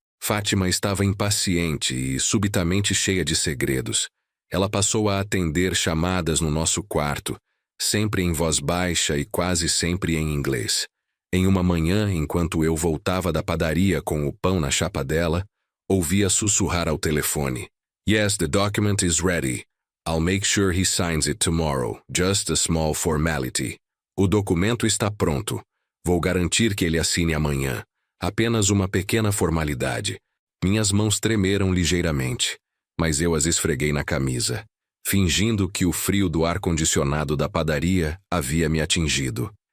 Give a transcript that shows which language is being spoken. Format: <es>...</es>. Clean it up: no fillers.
<pt>Fátima estava impaciente e subitamente cheia de segredos. Ela passou a atender chamadas no nosso quarto, sempre em voz baixa e quase sempre em inglês. Em uma manhã, enquanto eu voltava da padaria com o pão na chapa dela, ouvia sussurrar ao telefone.</pt> <en>Yes, the document is ready. I'll make sure he signs it tomorrow. Just a small formality.</en> <pt>O documento está pronto. Vou garantir que ele assine amanhã. Apenas uma pequena formalidade. Minhas mãos tremeram ligeiramente, mas eu as esfreguei na camisa, fingindo que o frio do ar-condicionado da padaria havia me atingido.</pt>